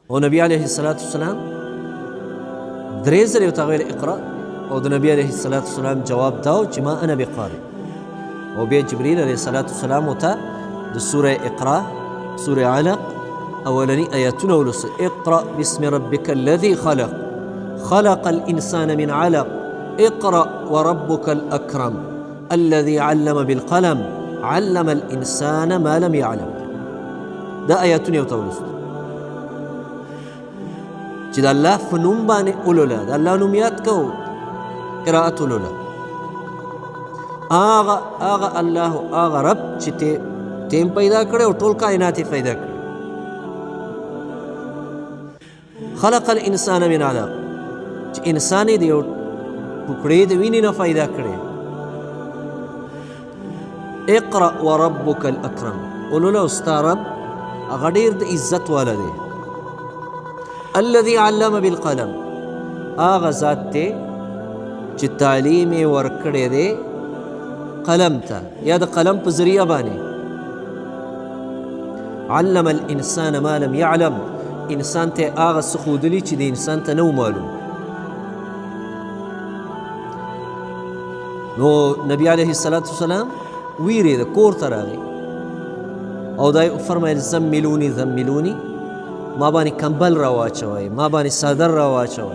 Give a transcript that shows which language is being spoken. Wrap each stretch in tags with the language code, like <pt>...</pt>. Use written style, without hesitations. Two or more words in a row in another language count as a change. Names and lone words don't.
<ps>او نبی</ps> <ar>علیه السلام</ar> <ps>درې ځلې ورته ویل اقرأ، او د نبی</ps> <ar>علیه السلام</ar> <ps>جواب دا و چې</ps> <ar>ما انا بقارئ.</ar> <ps>او بیا جبریل</ps> <ar>علیه السلام</ar> <ps>ورته د سوره اقرأ سوره علق اولني آیاتونه ولوستل.</ps> <ar>اقرأ باسم ربک الذي خلق خلق الانسان من علق اقرأ وربك الاکرم الذي علم بالقلم علم الانسان ما لم يعلم.</ar> <ps>دا آیاتونه ورته ولوستل چې د الله په نوم باندې ولوله، د الله نوم یاد کو، قرائت ولوله. آغا الله آغا رب چې تیم پیدا کړی او ټول کائنات پیدا کړی.</ps> <ar>خلق الانسان من علق</ar> <ps>چې انسان یې د یو ټوکړې د وینې نه پیدا کړی.</ps> <ar>اقرأ وربک الاکرم،</ar> <ps>ولوله او ستا رب هغه ډېر د عزت والا دی.</ps> <ar>الذي علم بالقلم،</ar> <ps>آغا ذات ته چې تعلیم یې ورکړی دی قلم ته، یا د قلم په ذریعه باندې.</ps> <ar>علم الانسان ما لم يعلم،</ar> <ps>انسان ته هغه څه ښودلي چې د انسان ته نه و معلوم. نو نبی</ps> <ar>علیه السلام</ar> <ps>ویرېده، کور ته راغی او دا یې فرمایل</ps> <ar>زملوني زملوني،</ar> <ps>ما باندې کمبل را واچوئ، ما باندې صادر را واچوئ.</ps>